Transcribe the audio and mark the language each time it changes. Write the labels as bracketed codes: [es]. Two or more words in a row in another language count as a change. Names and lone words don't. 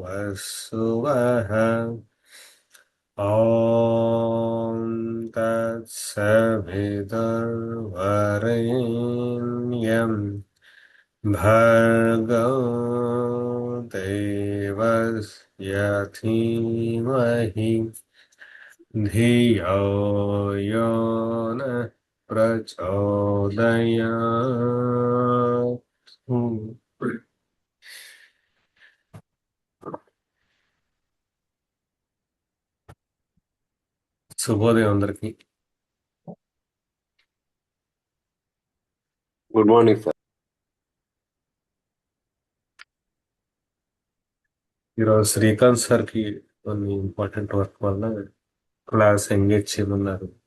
[sa] भर्गोदेवसुवः ॐ तत्सवितुर्वरेण्यं भर्गो देवस्य धीमहि धियो यो नः प्रचोदयात्। [te] శుభోదయం అందరికి. [en] good morning sir. [te] ఈరోజు శ్రీకాంత్ సార్కి కొన్ని [en] important work [te] వల్ల [en] class engage [te] చేయమన్నారు.